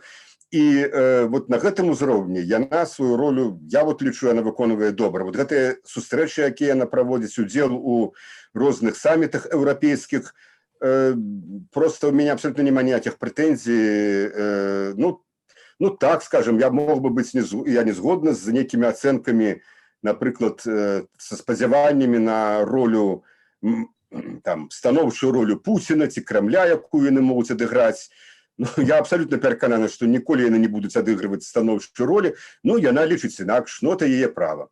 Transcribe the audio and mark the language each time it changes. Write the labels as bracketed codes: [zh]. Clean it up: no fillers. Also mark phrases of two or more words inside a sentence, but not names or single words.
[be] І вот на гэтым узроўні яна сваю ролю, я вот лічу, яна выконвае добра. Вот гэтыя сустрэчы, якія яна праводзіць, удзел у розных самітах еўрапейскіх, просто у мяне абсолютно няма ніякіх прэтэнзій. Ну, так, [ru] скажем, я мог бы быть, [be] я не згодна з нейкімі ацэнкамі, напрыклад, са спадзяваннямі на ролю, там, станоўчую ролю Пуціна ці Крамля, якую яны могуць адыграць. Ну, я абсолютно перакананы, што ніколі яны не будуць адыгрываць станоўчую ролі, ну, яна лічыць інакш, ну, это яе права.